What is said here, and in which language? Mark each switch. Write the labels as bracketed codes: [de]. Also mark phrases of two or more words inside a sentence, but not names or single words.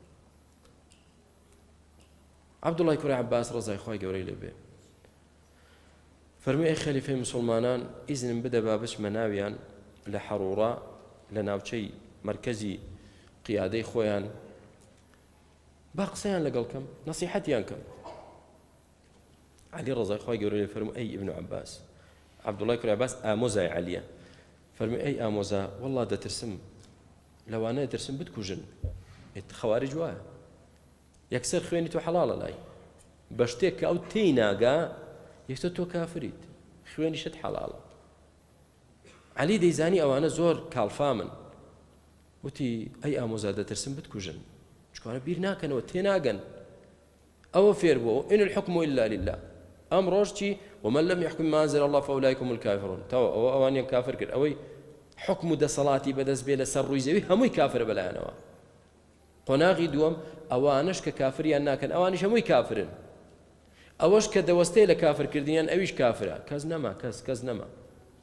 [ckb] عەبدوڵای کوڕی عەباس ڕەزای خوای گەورەی لێبێ فەرمووی ئەی خەلیفەی مسلمانان ئیزنم بدە با بچمە ناویان لە حەڕوڕا لە ناوچەی مەرکەزی قیادەی خۆیان با قسەیان لەگەڵ کەم نەسیحەتیان کەم علي رضي خوای گەورەی فەرمووی ئەی ئیبن عەباس عەبدوڵای کوڕی عەباس ئامۆزای عەلیە فەرمووی ئەی ئامۆزا وەڵڵا دەترسم لەوانەیە دەترسم بتکوژن خەوارج وایە یەکسەر خوێنی تۆ حەڵاڵە لای بە شتێک کە ئەو تێی ناگا یەکسەر تۆ کافریت خوێنیشت حەڵاڵە عەلی دەیزانی ئەوانە زۆر کاڵفامن وتی ئەی ئامۆزا دەترسم بتکوژن چکوانە بیر ناکەنەوە تێناگەن ئەوە فێر بووە [ar] ئین الحکم ئیلا لله [ckb] ئەم ڕۆژی [ar] ومن لم يحكم ما أنزل الله فأولئك هم الكافرون [ckb] تەوا ئەوانیان کافر کرد ئەوەی حکم و دەسەڵاتی بەدەست بێ لەسەر ڕووی زەوی هەمووی کافرە بەلایەنەوە قۆناغی دووەم ئەوانش کە کافریان ناکەن ئەوانیش هەمووی کافرن ئەوەش کە دەوەستەی لە کافرکردنیان ئەویش کافرە کەس نەما